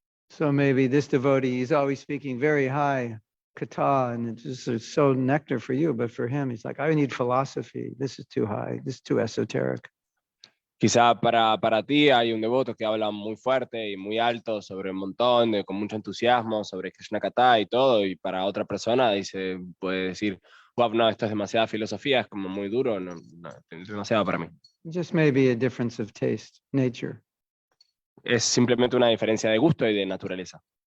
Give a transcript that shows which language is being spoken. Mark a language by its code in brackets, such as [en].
[en] So maybe this devotee is always speaking very high kata, and it's so nectar for you, but for him, he's like, I need philosophy. This is too high. This is too esoteric. [es] Quizá para ti hay un devoto que habla muy fuerte y muy alto sobre un montón, con mucho entusiasmo, sobre Krishna Katha y todo, y para otra persona puede decir, wow, no, esto es demasiada filosofía, es como muy duro, no, es demasiado para mí. [en] Just maybe a difference of taste, nature. [es] Es simplemente una diferencia de gusto y de naturaleza.